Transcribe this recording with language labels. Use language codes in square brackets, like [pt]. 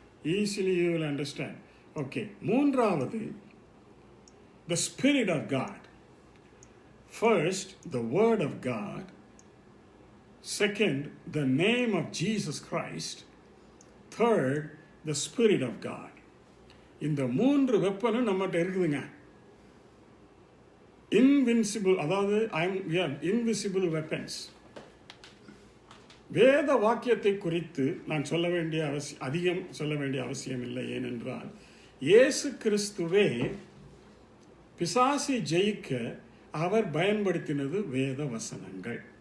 [en] Easily you will understand. Okay. [ta] மூன்றாவது, [en] the Spirit of God. First, the Word of God. Second, the name of Jesus Christ. Third, the Spirit of God. [ta] இந்த 3 வெப்பனும் நம்மகிட்ட இருக்குதுங்க. [en] Invincible, அதாவது invisible weapons. [ta] வேத வாக்கியத்தை குறித்து நான் அதிகம் சொல்ல வேண்டிய அவசியம் இல்லை. ஏனென்றால் இயேசு கிறிஸ்துவே பிசாசை ஜெயிக்க அவர் பயன்படுத்தினது வேத வசனங்கள்.